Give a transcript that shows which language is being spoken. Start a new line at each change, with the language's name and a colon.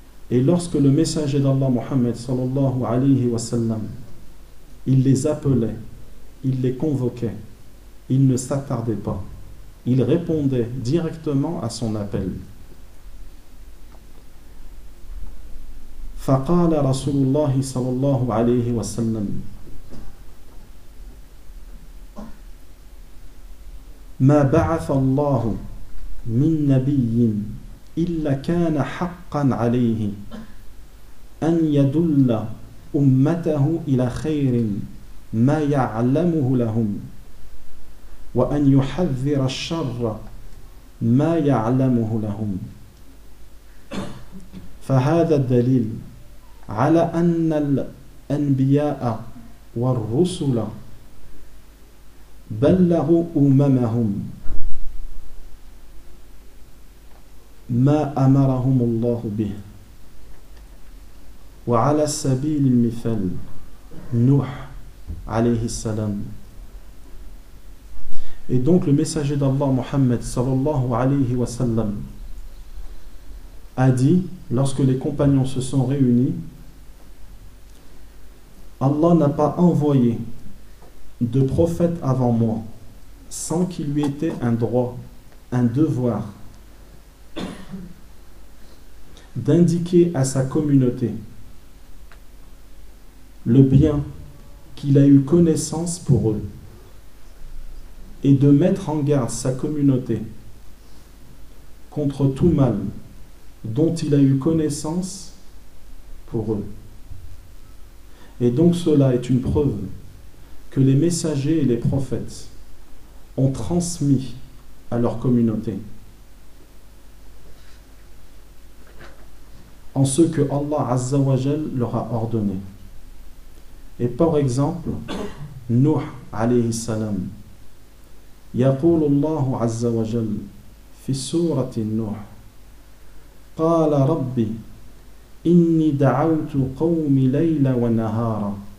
French: Et lorsque le messager d'Allah Muhammad sallallahu alayhi wa sallam, il les appelait, il les convoquait, il ne s'attardait pas, il répondait directement à son appel.
Arabic: فَقَالَ رَسُولُ اللَّهِ sallallahu alayhi wa sallam ما بعث الله من نبي إلا كان حقا عليه أن يدل أمته إلى خير ما يعلمه لهم وأن يحذر الشر ما يعلمه لهم فهذا الدليل على أن الأنبياء والرسل بلغوا أممهم ما أمرهم الله به وعلى سبيل المثال نوح عليه السلام.
French: Et donc le messager d'Allah Muhammad sallallahu alayhi wa sallam a dit, lorsque les compagnons se sont réunis, Allah n'a pas envoyé de prophète avant moi sans qu'il lui était un droit, un devoir d'indiquer à sa communauté le bien qu'il a eu connaissance pour eux et de mettre en garde sa communauté contre tout mal dont il a eu connaissance pour eux. Et donc cela est une preuve que les messagers et les prophètes ont transmis à leur communauté en ce que Allah Azza wa Jal leur a ordonné. Et par exemple,
Arabic: Nuh alayhi salam, يقول الله عز وجل في سورة النوح قال ربي إني دعوت قومي ليلا ونهارا